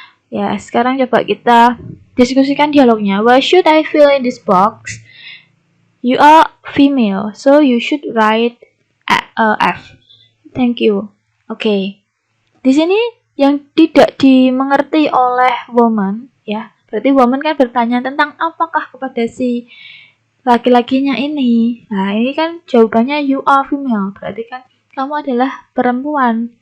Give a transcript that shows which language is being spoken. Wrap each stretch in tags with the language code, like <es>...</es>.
<id>Ya, sekarang coba kita diskusikan dialognya.</id> <en>What should I fill in this box? You are female, so you should write F. Thank you. Oke.</en> <id>Di sini yang tidak dimengerti oleh woman, ya. Berarti woman kan bertanya tentang apakah kepada si laki-lakinya ini. Nah, ini kan jawabannya</id> <en>you are female.</en> <id>Berarti kan kamu adalah perempuan.</id>